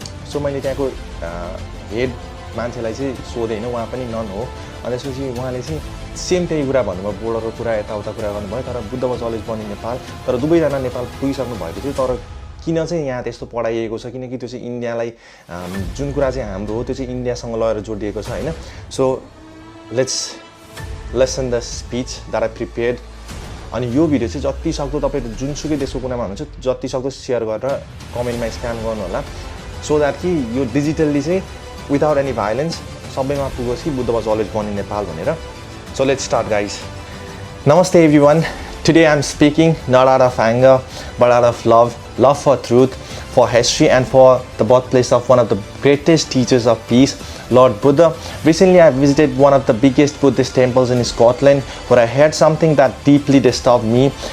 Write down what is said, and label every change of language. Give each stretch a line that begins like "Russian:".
Nepali: So मैले त्यहाँको head मान्छेलाई चाहिँ सोधेँ होइन, उहाँ पनि नन हो। अनि त्यसपछि उहाँले चाहिँ सेम त्यही कुरा भन्नुभयो, बोर्डरको कुरा यताउता कुरा गर्नुभयो। तर Buddha
English: was always born in
Nepali: Nepal, तर दुवैजना नेपाल पुगिसक्नु भएको थियो। तर किन चाहिँ यहाँ त्यस्तो पढाइएको छ किनकि त्यो चाहिँ इन्डियालाई जुन कुरा चाहिँ हाम्रो हो त्यो चाहिँ इन्डियासँग लगेर जोडिएको छ होइन।
English: So let's listen the speech that I prepared.
Nepali: अनि यो भिडियो चाहिँ जति सक्दो तपाईँ जुनसुकै देशको कुनामा हुनुहुन्छ जति सक्दो सेयर गरेर कमेन्टमा स्क्याम गर्नु होला,
English: so that
Nepali: कि यो डिजिटल्ली चाहिँ
English: without any violence
Nepali: सबैमा पुगोस् कि Buddha
English: was always born in
Nepali: Nepal भनेर।
English: So let's start guys. Namaste everyone. Today I'm speaking not out of anger but out of love for truth, for history and for the birthplace of one of the greatest teachers of peace, Lord Buddha. Recently I visited one of the biggest Buddhist temples in Scotland where I heard something that deeply disturbed me.